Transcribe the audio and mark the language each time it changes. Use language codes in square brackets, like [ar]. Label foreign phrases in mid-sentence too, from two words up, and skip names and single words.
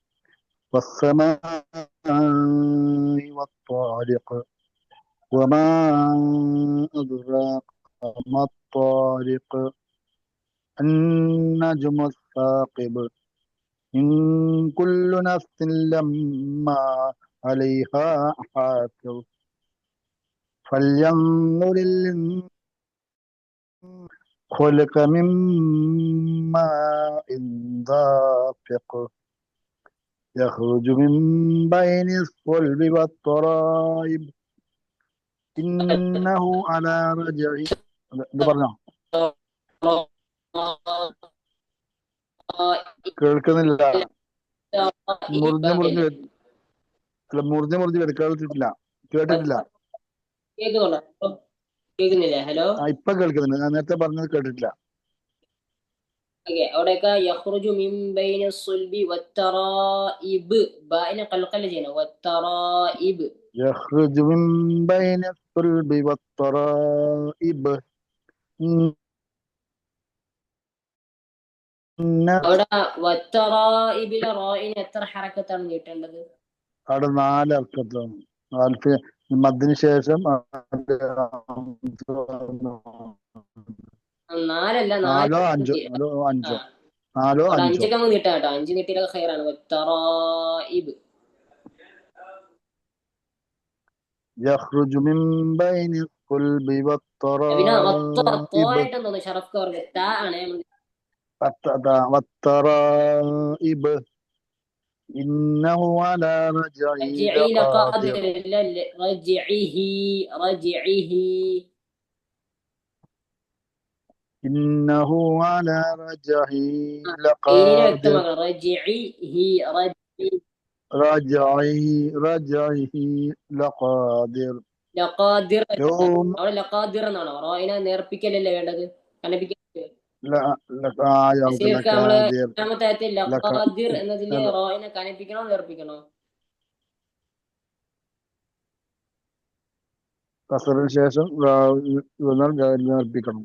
[ar] والسماء والطارق وما أدراك ما الطارق النجم الثاقب إن كل نفس لما عليها حافظ فلينظر خلق من ماء دافق يخرج من بين الصلب والترائب إنه على رجعه [ml] ഇത് പറഞ്ഞോ കേൾക്കുന്നില്ല മുറിഞ്ഞ് മുറിഞ്ഞ് കേട്ടിട്ടില്ല കേൾക്കുന്നുണ്ടോ? കേൾക്കുന്നില്ലേ? ഹലോ, ഇപ്പൊ കേൾക്കുന്നുണ്ട്. ഞാൻ നേരത്തെ പറഞ്ഞത് കേട്ടിട്ടില്ല. ഓക്കെ. അവിടെയൊക്കെ [ar] يخرج من بين الصلب والترائب, [ml] ബായിനെ ഖൽഖല ചെയ്യണം. വത്തറായിബ്. [ar] يخرج من بين الصلب والترائب [ml] അവിടെ വത്തറായിബിലെ റായിന് എത്ര ഹറക്കത്താണ് നീട്ടേണ്ടത്? അവിടെ 4 അർത്ഥത്തിലാണ്. മദ്ദിന് ശേഷം 4 അല്ല, 4 4. 5 ആ, അവിടെ 5 അങ്ങ് നീട്ടാം കേട്ടോ. 5 നീട്ടിയിലൊക്കെ ഖൈറാണ്. വത്തറായിബ്. [ar] يخرج من بين الصلب [ml] പിന്നെ [ar] والترائب [ml] ആയിട്ടെന്ന് തോന്നുന്നു ഷറഫ് കവർ താ ആണ്. [ar] والترائب إنه على رجعه رجعي لقادر لقادر. لا لا، رجعه. إنه على رجعه [ml] ഇതിനെ [ar] لقادر [ml] വ്യക്തമാക്കണം. [ar] رجعه لقادر [ml] ലഖാദിർ. [ar] يوم [ml] അവിടെ ലഖാദിർ എന്നാണോ? റായിനെ നേർപ്പിക്കലല്ലേ വേണ്ടത്, കനപ്പിക്കൽ. [ar] لا [ml] ശരിക്കും നമ്മള് [ar] لقادر [ml] രണ്ടാമത്തെ ആയത്തിൽ ലഖാദിർ എന്നതില് റായിനെ കനപ്പിക്കണോ നേർപ്പിക്കണോ? കസറിന് ശേഷം നേർപ്പിക്കണം.